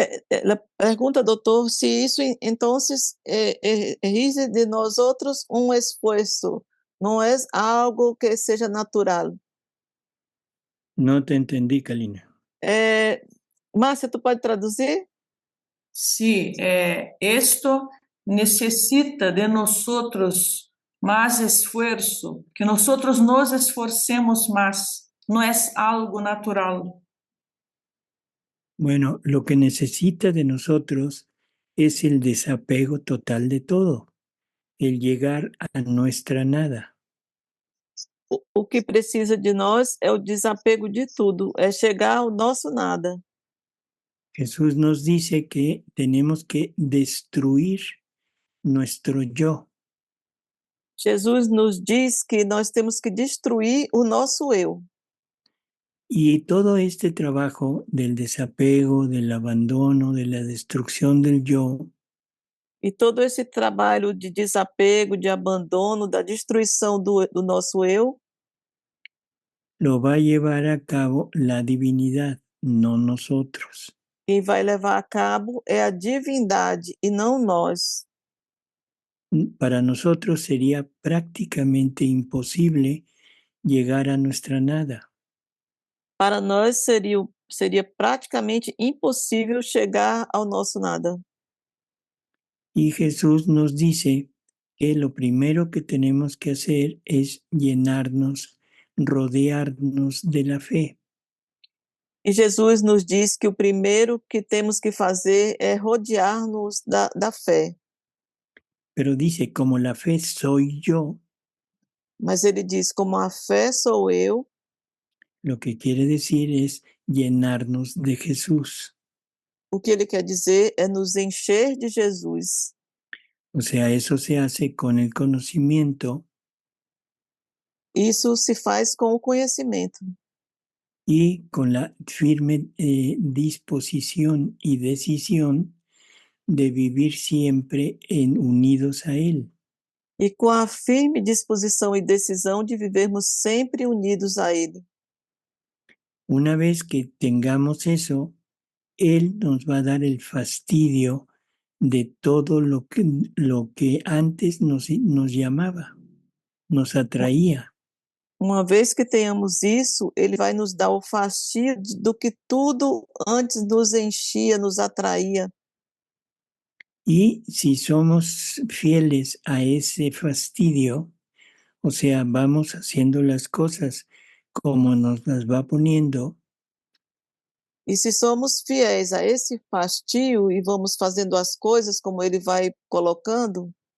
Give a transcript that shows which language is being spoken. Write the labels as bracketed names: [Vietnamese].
[Portuguese] Ela pergunta, doutor, se isso, então, exige de nós outros um esforço, não é algo que seja natural. [Spanish] No te entendí, Kalina. [Portuguese] Márcia, tu pode traduzir? [Spanish] Sí, esto necesita de nosotros más esfuerzo, que nosotros nos esforcemos más, no es algo natural. Bueno, lo que necesita de nosotros es el desapego total de todo, el llegar a nuestra nada. [Portuguese] O que precisa de nós é o desapego de tudo, é chegar ao nosso nada. [Spanish] Jesús nos dice que tenemos que destruir nuestro yo. [Portuguese] Jesus nos diz que nós temos que destruir o nosso eu. [Spanish] Y todo este trabajo del desapego, del abandono, de la destrucción del yo, [Portuguese] E todo esse trabalho de desapego, de abandono, da destruição do nosso eu, [Spanish] lo va a llevar a cabo la divinidad, no nosotros. [Portuguese] quem vai levar a cabo é a divindade e não nós. [Spanish] Para nosotros sería prácticamente imposible llegar a nuestra nada. [Portuguese] Para nós seria praticamente impossível chegar ao nosso nada. [Spanish] Y Jesús nos dice que lo primero que tenemos que hacer es llenarnos, rodearnos de la fe. [Portuguese] E Jesus nos diz que o primeiro que temos que fazer é rodear-nos da fé. [Spanish] Pero dice, como la fe soy yo, [Portuguese] Mas ele diz, como a fé sou eu, [Spanish] lo que quiere decir es llenarnos de Jesús. [Portuguese] o que ele quer dizer é nos encher de Jesus. [Spanish] O sea, eso se hace con el conocimiento [Portuguese] Isso se faz com o conhecimento [Spanish] y con la firme disposición y decisión de vivir siempre unidos a Él. [Portuguese] e com a firme disposição e decisão de vivermos sempre unidos a Ele. [Spanish] Una vez que tengamos eso, Él nos va a dar el fastidio de todo lo que antes nos llamaba, nos atraía. [Portuguese] Uma vez que tenhamos isso, ele vai nos dar o fastio do que tudo antes nos enchia, nos atraía. [Spanish] Y si somos fieles a ese fastidio, o sea, vamos haciendo las cosas como nos las va poniendo, [Portuguese] E se somos fiéis a esse fastio e vamos fazendo as coisas como ele vai colocando,